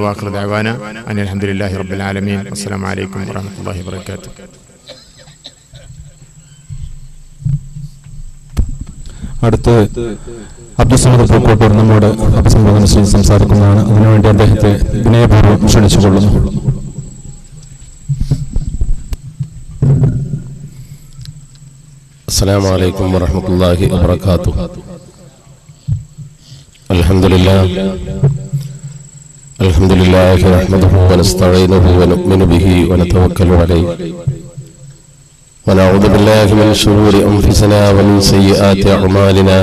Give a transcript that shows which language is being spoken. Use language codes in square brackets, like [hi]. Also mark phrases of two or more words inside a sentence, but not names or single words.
[ar] وآخر دعوانا أن الحمد لله رب العالمين. السلام عليكم ورحمة الله وبركاته. [ml] അടുത്ത് അബ്ദുസ്സമദ് പൂക്കോട്ടൂർ നമ്മോട് അഭിസംബോധന ചെയ്ത് സംസാരിക്കുന്നതാണ്. അതിനുവേണ്ടി അദ്ദേഹത്തെ വിനയപൂർവ്വം ക്ഷണിച്ചുകൊള്ളുന്നു. [ar] السلام عليكم ورحمة الله وبركاته. الحمد لله نحمده ونستعينه ونؤمن به ونتوكل عليه ونعوذ بالله من شرور أنفسنا ومن سيئات أعمالنا.